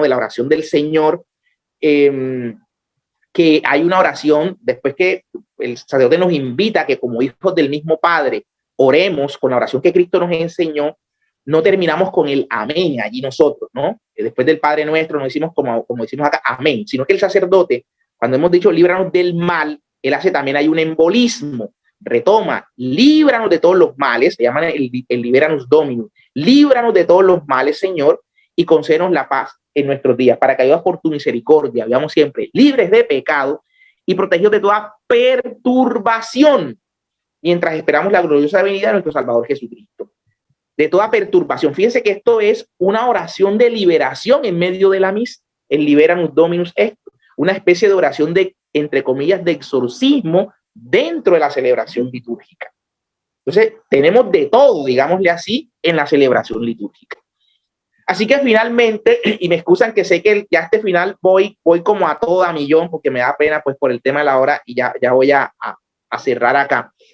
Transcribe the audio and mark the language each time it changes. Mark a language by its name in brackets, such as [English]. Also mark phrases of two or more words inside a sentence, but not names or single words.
[Spanish] De la oración del Señor, que hay una oración, después que el sacerdote nos invita a que como hijos del mismo Padre oremos con la oración que Cristo nos enseñó, no terminamos con el amén allí nosotros, ¿no? Después del Padre Nuestro no decimos como decimos acá, amén, sino que el sacerdote, cuando hemos dicho líbranos del mal, él hace también hay un embolismo, retoma, líbranos de todos los males, se llama el [Latin] liberanos dominus, [Spanish] líbranos de todos los males, Señor, y concédenos la paz en nuestros días, para que ayudas por tu misericordia, vivamos siempre libres de pecado y protegidos de toda perturbación, mientras esperamos la gloriosa venida de nuestro Salvador Jesucristo. De toda perturbación. Fíjense que esto es una oración de liberación en medio de la misa. El [Latin] liberamus dominus [Spanish] es una especie de oración de, entre comillas, de exorcismo dentro de la celebración litúrgica. Entonces, tenemos de todo, digámosle así, en la celebración litúrgica. Así que finalmente, y me excusan que sé que ya este final voy como a toda millón, porque me da pena pues por el tema de la hora, y ya voy a cerrar acá.